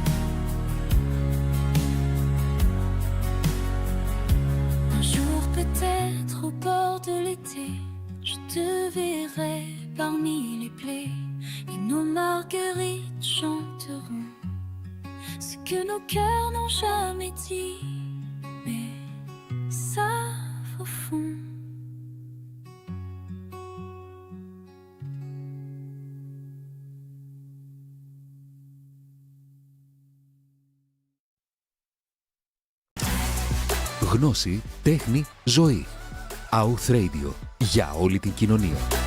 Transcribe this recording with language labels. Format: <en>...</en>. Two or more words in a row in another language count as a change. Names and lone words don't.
<fr>Un jour peut-être au bord de l'été, je te verrai parmi les plaies, et nos marguerites chanteront ce que nos cœurs n'ont jamais dit, mais savent au fond.</fr> <el>Γνώση, τέχνη, ζωή. Outh Radio. Για όλη την κοινωνία.</el>